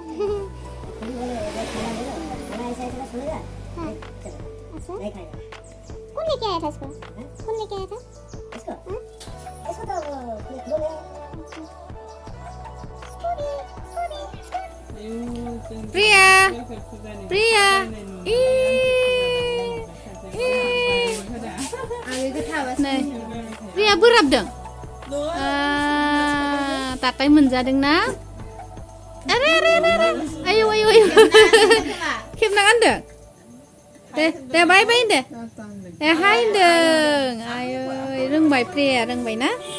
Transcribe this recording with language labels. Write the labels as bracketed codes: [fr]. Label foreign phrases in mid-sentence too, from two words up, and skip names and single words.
[hi] खाना ऐसा ऐसा सुनेगा हाँ अच्छा नहीं खाएगा कौन लेके आया था इसको कौन लेके आया था इसको इसको तो दो ले [brx] प्रिया प्रिया प्रिया बोराबदों ताताय मोनजादोंना अरे आयौ खेबना गानदों दे बाय होनदो हाय होनदों आयै रोंबाय प्रिया रोंबाय ना